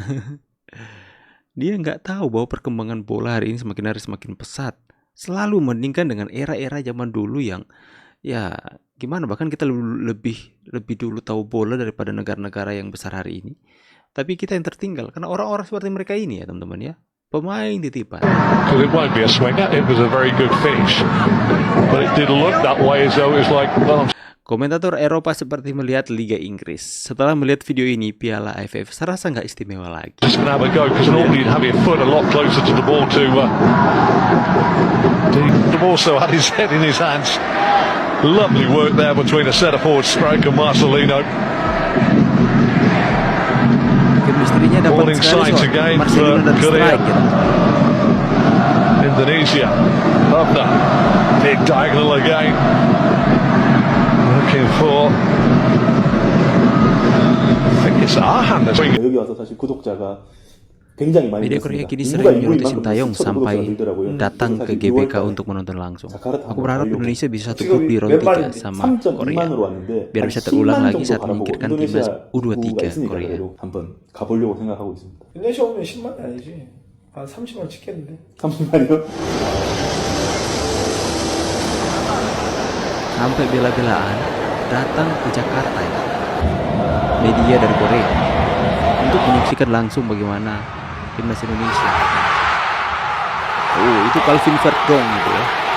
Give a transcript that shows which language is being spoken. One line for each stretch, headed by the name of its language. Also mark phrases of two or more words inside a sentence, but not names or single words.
Indonesian: Dia nggak tahu bahwa perkembangan bola hari ini semakin hari semakin pesat. Selalu membandingkan dengan era-era zaman dulu yang ya gimana, bahkan kita lebih dulu tahu bola daripada negara-negara yang besar hari ini. Tapi kita yang tertinggal karena orang-orang seperti mereka ini ya teman-teman ya. Pemain titipan.
English: Because it won't be a swinger, it was a very good finish. But it did look that way as though it was like, well,
Indonesian: Komentator Eropa seperti melihat Liga Inggris. Setelah melihat video ini, Piala AFF serasa nggak istimewa lagi.
English: Just gonna have a go because normally you'd have your foot a lot closer to the ball to also had his head in his hands. Lovely work there between a centre forward striker Marcelino.
Indonesian: Chemistry-nya dapat
English: Warning
Indonesian: sekali
English: signs
Indonesian: soal
English: again Marcelino for
Indonesian: dan Korea. strike gitu. Indonesia. Hubner.
English: Big diagonal again. Looking for. I think it's Arhan that's bringing.
Korean: 여기 와서 사실 구독자가 굉장히 많이
Indonesian: Media Korea
Korean: 늘었습니다.
Indonesian: kini
Korean: 인구가
Indonesian: sering
Korean: 인구인
Indonesian: menyoroti
Korean: 만큼
Indonesian: Sintayong
Korean: 수천
Indonesian: sampai
Korean: 구독자가 늘더라고요.
Indonesian: datang
Korean: 그래서
Indonesian: ke
Korean: 사실
Indonesian: GBK
Korean: 6월달에
Indonesian: untuk menonton langsung.
Korean: 자카르타
Indonesian: Aku berharap
Korean: 한번
Indonesian: Indonesia bisa satu
Korean: 지금
Indonesian: grup di round 3
Korean: 멤버는
Indonesian: sama
Korean: 3.2만으로
Indonesian: Korea,
Korean: 왔는데
Indonesian: biar
Korean: 한
Indonesian: bisa terulang
Korean: 10만
Indonesian: lagi
Korean: 정도
Indonesian: saat
Korean: 바라보고
Indonesian: menyingkirkan
Korean: 인도네시아
Indonesian: timnas
Korean: 구가
Indonesian: U23
Korean: 있으니까
Indonesian: Korea.
Korean: 그래도 한번 가보려고 생각하고 있습니다. 인도네시아 오면 10만이 아니지. 한 30만 찍겠는데. 30만이요?
Indonesian: Sampai bela-belaan datang ke Jakarta ya, media dari Korea untuk menyaksikan langsung bagaimana timnas Indonesia. Oh, itu Calvin Verdong gitu ya.